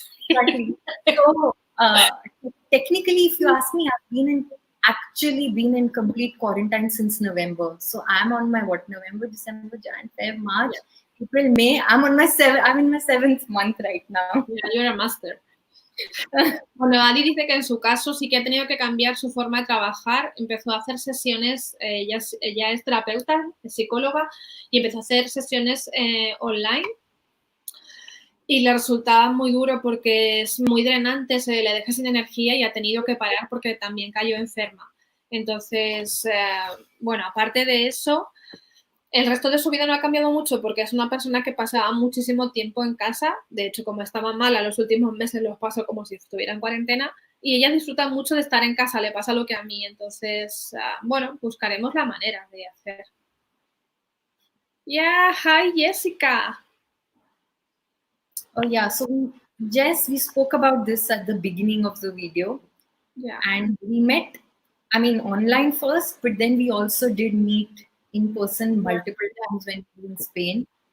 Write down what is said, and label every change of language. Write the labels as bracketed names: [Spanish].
[English] Exactly. So technically, if you ask me, actually been in complete quarantine since November. So I'm on my November, December, Jan, Feb, March, April, May. I'm in my 7th month right now. Yeah, you're a master. [Spanish] Bueno, Adi dice que en su caso sí que ha tenido que cambiar su forma de trabajar. Empezó a hacer sesiones, ella es terapeuta, es psicóloga, y empezó a hacer sesiones online. Y le resultaba muy duro porque es muy drenante, se le deja sin energía y ha tenido que parar porque también cayó enferma. Entonces, bueno, aparte de eso, el resto de su vida no ha cambiado mucho porque es una persona que pasaba muchísimo tiempo en casa. De hecho, como estaba mala, los últimos meses los pasó como si estuviera en cuarentena. Y ella disfruta mucho de estar en casa, le pasa lo que a mí. Entonces, bueno, buscaremos la manera de hacer. [English] Yeah, hi Jessica. Oh yeah, so Jess, we spoke about this at the beginning of the video. Yeah. And we met, online first, but then we also did meet in person multiple times when we were in Spain.